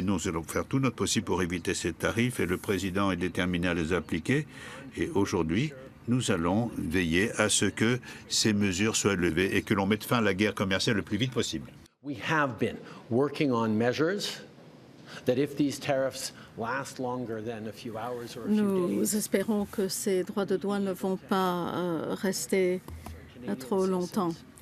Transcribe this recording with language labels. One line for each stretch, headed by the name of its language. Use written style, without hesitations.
French: Et nous allons faire tout notre possible pour éviter ces tarifs, et le président est déterminé à les appliquer. Et aujourd'hui, nous allons veiller à ce que ces mesures soient levées et que l'on mette fin à la guerre commerciale le plus vite possible.
English: We have been working on measures that if these tariffs last longer than a few hours or a few days.
French: Nous espérons que ces droits de douane ne vont pas rester trop longtemps.